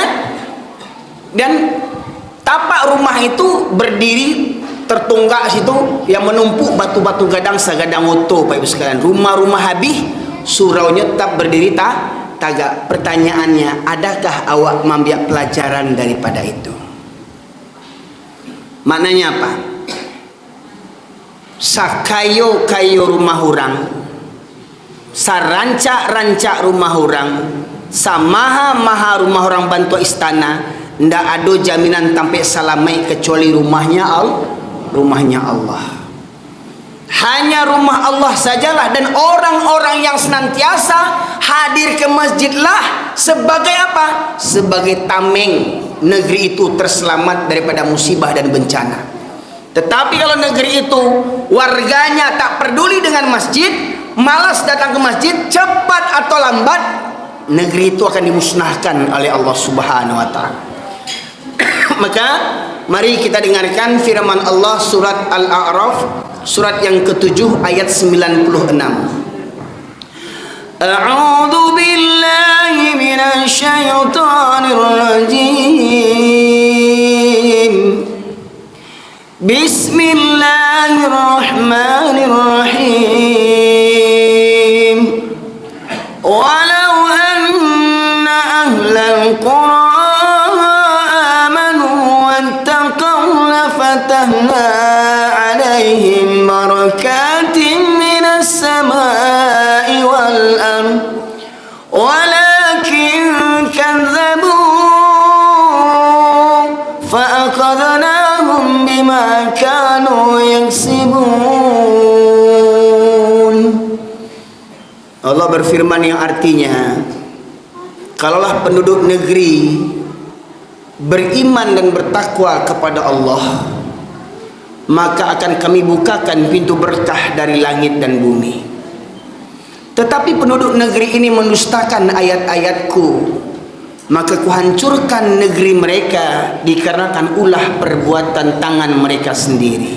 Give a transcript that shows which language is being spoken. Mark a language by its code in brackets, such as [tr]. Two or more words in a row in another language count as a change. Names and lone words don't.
[id] Dan tapak rumah itu berdiri tertunggak situ yang menumpuk batu-batu [min] gadang sagadang oto, [id] Pak Ibu sekalian. Rumah-rumah habis, suraunya tetap berdiri tagak. Pertanyaannya, adakah awak mengambil pelajaran daripada itu? Maknanya apa? [min] Sakayo-kayo rumah orang, sarancak-rancak rumah orang, samaha-maha rumah orang bantu istana, ndak ada jaminan sampai salamai kecuali rumahnya Allah. [id] Hanya rumah Allah sajalah, dan orang-orang yang senantiasa hadir ke masjidlah sebagai apa? Sebagai tameng negeri itu terselamat daripada musibah dan bencana. Tetapi kalau negeri itu warganya tak peduli dengan masjid, malas datang ke masjid, cepat atau lambat negeri itu akan dimusnahkan oleh Allah [ar] سبحانه وتعالى. [id] Maka mari kita dengarkan firman Allah surat Al-A'raf, surat yang ke-7 ayat 96. [ar] أعوذ بالله من الشيطان الرجيم. بسم الله الرحمن الرحيم. ولو أن أهل القرى فتحنا عليهم بركات من السماء والأرض ولكن كذبوا فأخذناهم بما كانوا يكسبون. [id] Allah berfirman yang artinya, kalaulah penduduk negeri beriman dan bertakwa kepada Allah, maka akan kami bukakan pintu berkah dari langit dan bumi. Tetapi penduduk negeri ini mendustakan ayat-ayatku, maka kuhancurkan negeri mereka dikarenakan ulah perbuatan tangan mereka sendiri.